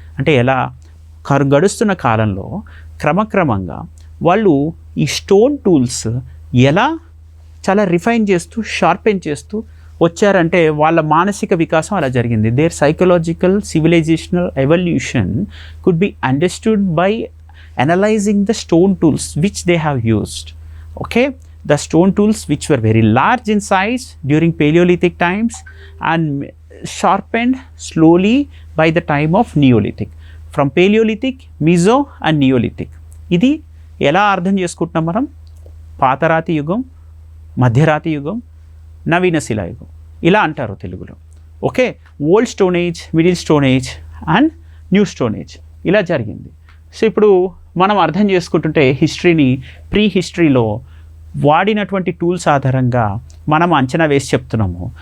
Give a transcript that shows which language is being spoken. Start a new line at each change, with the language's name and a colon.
Telugu: అంటే ఎలా గడుస్తున్న కాలంలో క్రమక్రమంగా వాళ్ళు ఈ స్టోన్ టూల్స్ ఎలా చాలా రిఫైన్ చేస్తూ షార్పెన్ చేస్తూ వచ్చారంటే వాళ్ళ మానసిక వికాసం అలా జరిగింది.
English: Their psychological civilizational evolution could be understood by analysing the stone tools which they have used. Okay, the stone tools which were very large in size during Paleolithic times and sharpened slowly by the time of Neolithic. From Paleolithic, Meso and Neolithic.
Telugu: ఇది ఎలా అర్థం చేసుకుంటున్నాం మనం? పాతరాతి యుగం, మధ్యరాతి యుగం, నవీన శిలాయుగం ఇలా అంటారు తెలుగులో.
English: Okay, old stone age, middle stone age and new stone age ఇలా జరిగింది.
Telugu: సో ఇప్పుడు మనం అర్థం చేసుకుంటుంటే హిస్టరీని ప్రీ హిస్టరీలో వాడినటువంటి టూల్స్ ఆధారంగా మనం అంచనా వేసి చెప్తున్నాము.